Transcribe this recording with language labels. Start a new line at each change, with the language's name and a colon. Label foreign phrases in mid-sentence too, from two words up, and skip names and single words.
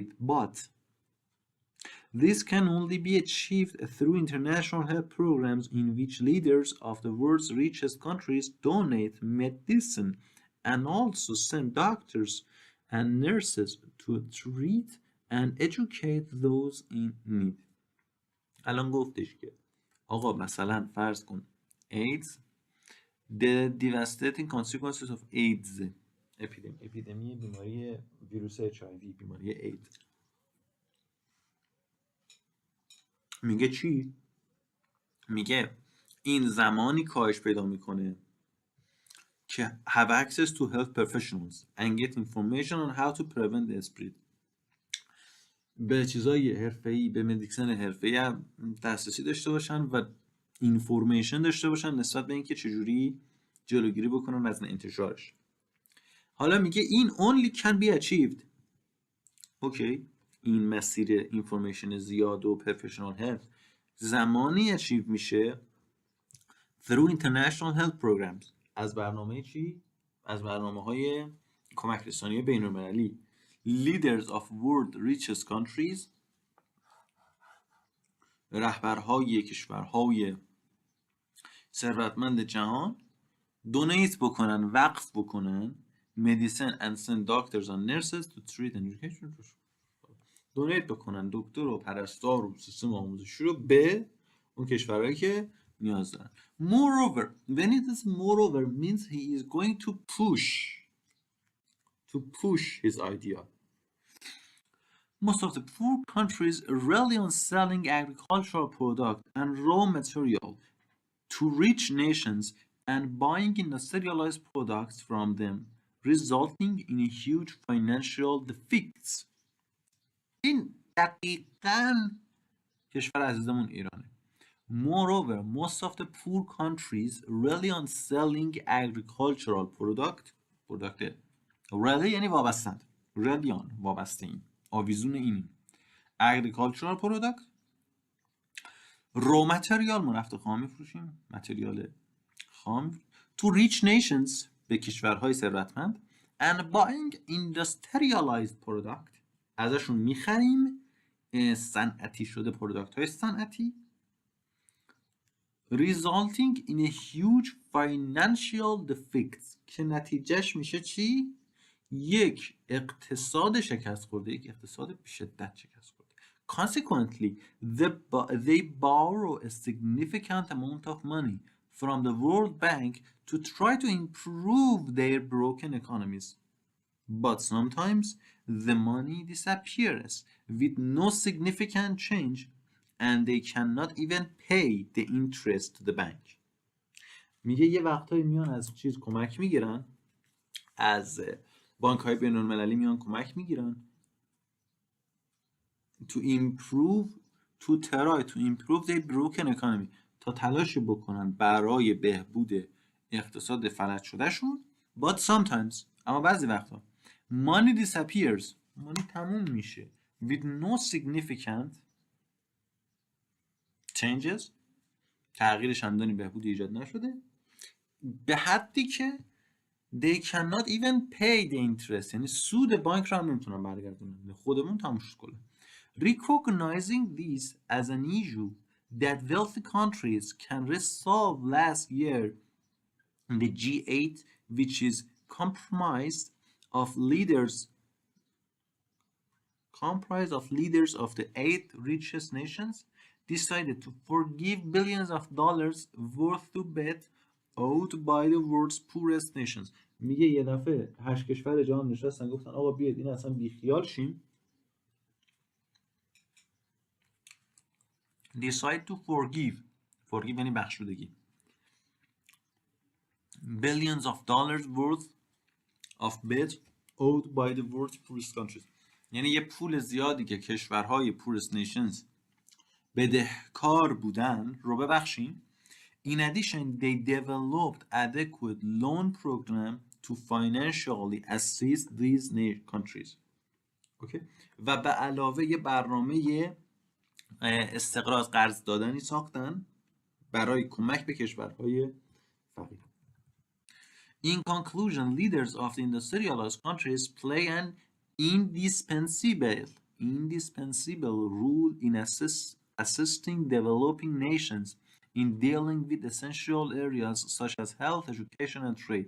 English: But this can only be achieved through international help programs in which leaders of the world's richest countries donate medicine and also send doctors and nurses to treat and educate those in need.
Persian: الان گفتش که آقا مثلا فرض کن AIDS
English: the devastating consequences of AIDS
Persian: اپیدمی بیماری ویروس HIV بیماری AIDS میگه چی؟ میگه این زمانی کاهش پیدا میکنه که
English: have access to health professionals and get information on how to prevent the spread.
Persian: به چیزای حرفه‌ای، به مدیسن حرفه‌ای دسترسی داشته باشن و اینفورمیشن داشته باشن نسبت به اینکه چجوری جلوگیری بکنن از انتشارش. حالا میگه این
English: only can be achieved.
Persian: اوکی، این مسیر اینفورمیشن زیاد و
English: professional health
Persian: زمانی اچیو میشه
English: through international health programs،
Persian: از برنامه چی؟ از برنامه‌های کمک رسانی بین‌المللی.
English: leaders of world richest countries،
Persian: رهبرهای کشورهای ثروتمند جهان دونیت بکنن، وقف بکنن
English: medicine and send doctors and nurses to treat and education،
Persian: دونیت بکنن دکتر و پرستار و سیستم آموزشی رو به اون کشورهایی که نیاز دارن.
English: Moreover, when it is moreover means he is going to push his idea. Most of the poor countries rely on selling agricultural product and raw material to rich nations and buying industrialized products from them, resulting in a huge financial defects.
Persian: این دقیقاً کشور عزیزمون ایرانه.
English: Moreover, most of the poor countries rely on selling agricultural product rely
Persian: یعنی وابستند،
English: rely on
Persian: وابسته این، آویزون اینیم.
English: agricultural product raw material
Persian: ما نفت خام میفروشیم، متریال خام
English: to rich nations
Persian: به کشورهای ثروتمند
English: and buying industrialized product
Persian: ازشون میخریم صنعتی شده پروداکت های صنعتی
English: resulting in a huge financial defects
Persian: که نتیجهش میشه چی؟ یک اقتصاد شکست خورده، یک اقتصاد به شدت شکست خورده.
English: Consequently, they borrow a significant amount of money from the World Bank to try to improve their broken economies. But sometimes the money disappears with no significant change and they cannot even pay the interest to the bank.
Persian: میگه یه وقتایی میان از چیز کمک میگیرن، از بانک های بین المللی میان کمک میگیرن
English: to try to improve their broken economy،
Persian: تا تلاش بکنن برای بهبود اقتصاد فلج شده شون.
English: But sometimes
Persian: اما بعضی وقتا
English: money disappears، money
Persian: تموم میشه
English: with no significant changes،
Persian: تغییر چندانی بهبودی ایجاد نشده، به حدی که
English: they cannot even pay the interest،
Persian: یعنی سود بانک رو هم نمیتونن برگردونن، خودمون تموش کنیم.
English: Recognizing this as an issue that wealthy countries can resolve last year, the G8, which is comprised of leaders of the 8 richest nations, decided to forgive billions of dollars worth of debt owed by the world's poorest nations.
Persian: میگه یه دفعه 8 کشور جهان نشستن گفتن آقا بیاید این اصلا بیخیال شیم.
English: Decide to forgive
Persian: یعنی بخشودگی.
English: Billions of dollars worth of debt owed by the world's poorest countries.
Persian: یعنی یه پول زیادی که کشورهای
English: poorest nations
Persian: بدهکار بودن رو ببخشیم.
English: In addition, they developed adequate loan program to financially assist these countries. Okay.
Persian: و به علاوه یه برنامه استقراض قرض دادنی ساختن برای کمک به کشورهای فقیر.
English: In conclusion, leaders of the industrialized countries play an indispensable role in assisting developing nations in dealing with essential areas such as health, education, and trade.